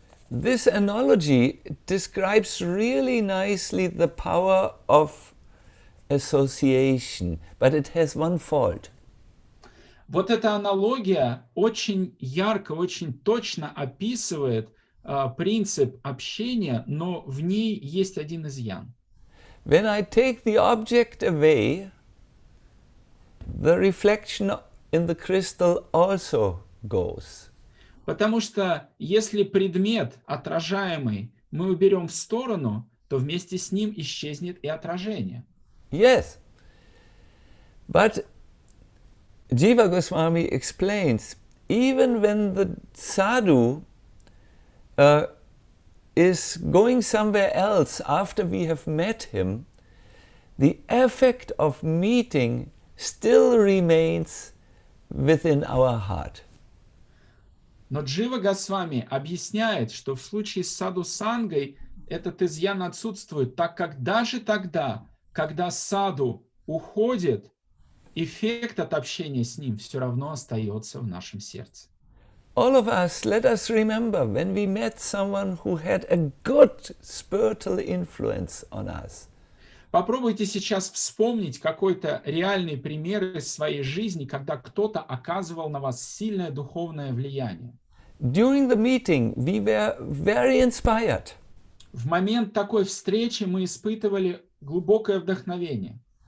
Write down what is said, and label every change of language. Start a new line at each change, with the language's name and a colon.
English: This analogy describes really nicely the power of association, but it has one fault.
Russian: Вот эта аналогия очень ярко, очень точно описывает принцип общения, но в ней есть один изъян.
English: When I take the object away, the reflection in the crystal also goes.
Russian: Потому что если предмет отражаемый мы уберем в сторону, то вместе с ним исчезнет и отражение.
English: Yes, but Jiva Goswami explains, even when the sadhu is going somewhere else after we have met him, the effect of meeting still remains within our heart.
Russian: Но Джива Госвами объясняет, что в случае с саду-сангой этот изъян отсутствует, так как даже тогда, когда саду уходит, эффект от общения с ним все равно остается в нашем сердце.
English: All of us, let us remember when we met someone who had a good spiritual influence on us.
Russian: Попробуйте сейчас вспомнить какой-то реальный пример из своей жизни, когда кто-то оказывал на вас сильное духовное влияние.
English: During the meeting, we were very inspired.
Russian: В момент такой встречи мы испытывали глубокое вдохновение.